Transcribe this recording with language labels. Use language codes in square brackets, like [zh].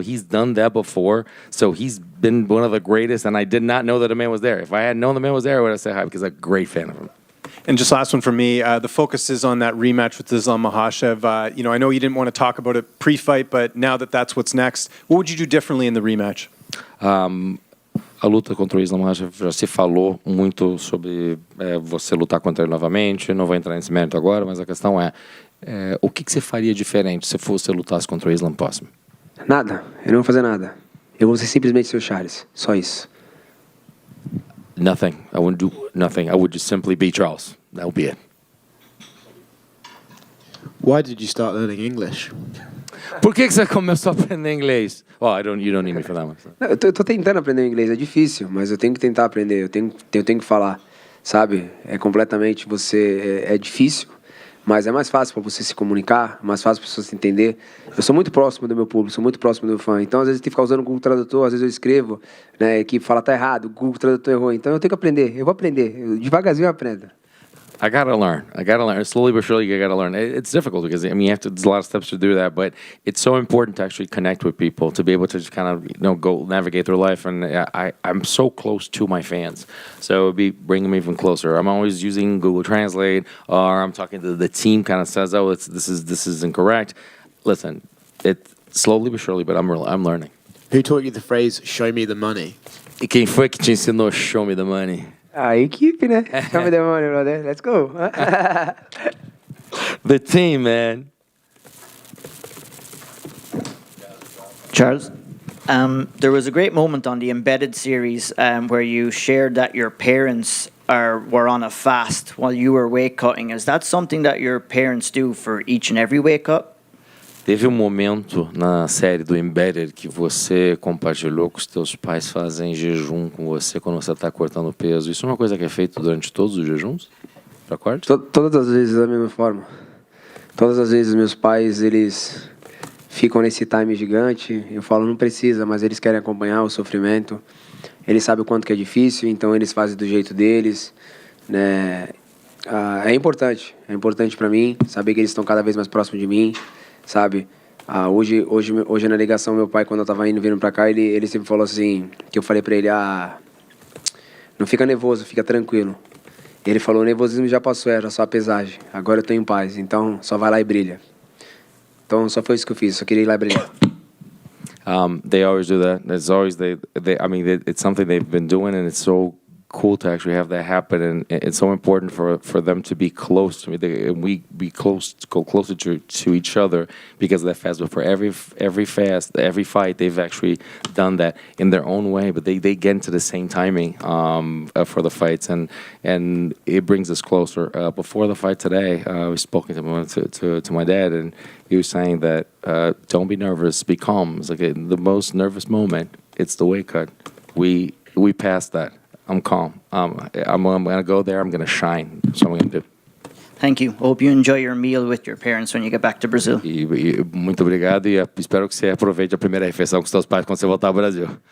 [en] He's done that before, so he's been one of the greatest, and I did not know that the man was there. If I had known the man was there, I would have said hi, because I'm a great fan of him. And just last one from me, the focus is on that rematch with DAZN Makhachev. I know you didn't want to talk about it pre-fight, but now that that's what's next, what would you do differently in the rematch? [pt] A luta contra o Islam Makhachev, já se falou muito sobre você lutar contra ele novamente. Não vou entrar nesse mérito agora, mas a questão é o que você faria diferente se você lutasse contra o Islam próximo? Nada, eu não vou fazer nada. Eu vou ser simplesmente seu Charles, só isso. [en] Nothing. I wouldn't do nothing. I would just simply be Charles. That would be it. Why did you start learning English? [pt] Por que você começou a aprender inglês? [en] You don't need me for that one. [pt] Eu tô tentando aprender inglês, é difícil, mas eu tenho que tentar aprender, eu tenho que falar, sabe? É completamente é difícil, mas é mais fácil para você se comunicar, mais fácil para você se entender. Eu sou muito próximo do meu público, sou muito próximo do meu fã, então às vezes eu tenho que ficar usando o Google Tradutor, às vezes eu escrevo, né, a equipe fala tá errado, o Google Tradutor errou, então eu tenho que aprender, eu vou aprender, devagarzinho eu aprendo. [en] I gotta learn. Slowly but surely, you gotta learn. It's difficult because you have to. There's a lot of steps to do that, but it's so important to actually connect with people to be able to just kind of go navigate through life. And I'm so close to my fans, so it'd be bringing them even closer. I'm always using Google Translate, or I'm talking to the team. Kind of says, "Oh, this is incorrect." Listen, it's slowly but surely, but I'm learning. Who taught you the phrase "Show me the money"? [pt] E quem foi que te ensinou [en] "Show me the money"? [pt] A equipe, né? [en] Show me the money, brother. Let's go. The team, man. Charles, there was a great moment on the Embedded series where you shared that your parents were on a fast while you were weight cutting. Is that something that your parents do for each and every weight cut? [pt] Teve momento na série do Embedded que você compartilhou que os teus pais fazem jejum com você quando você está cortando peso. Isso é uma coisa que é feita durante todos os jejuns? Para corte? Todas as vezes da mesma forma. Todas as vezes meus pais, eles ficam nesse time gigante. Eu falo, não precisa, mas eles querem acompanhar o sofrimento. Eles sabem o quanto que é difícil, então eles fazem do jeito deles, né? É importante para mim saber que eles estão cada vez mais próximos de mim, sabe? Hoje na ligação, meu pai, quando eu tava vindo pra cá, ele sempre falou assim, que eu falei pra ele, não fica nervoso, fica tranquilo. Ele falou, o nervosismo já passou, era só a pesagem, agora eu tô em paz, então só vai lá e brilha. Então só foi isso que eu fiz, só queria ir lá e brilhar. [en] They always do that. It's always it's something they've been doing, and it's so cool to actually have that happen, and it's so important for them to be close to me. We go closer to each other because of that fast. But for every fight, they've actually done that in their own way. But they get into the same timing for the fights, and it brings us closer. Before the fight today, we spoke to my dad, and he was saying that don't be nervous, be calm. It's like the most nervous moment. It's the weight cut. We passed that. I'm calm. I'm going to go there. I'm going to shine. That's what I'm going to do. Thank you. Hope you enjoy your meal with your parents when you get back to Brazil. [pt] Muito obrigado e espero que você aproveite a primeira refeição com seus pais quando você voltar ao Brasil.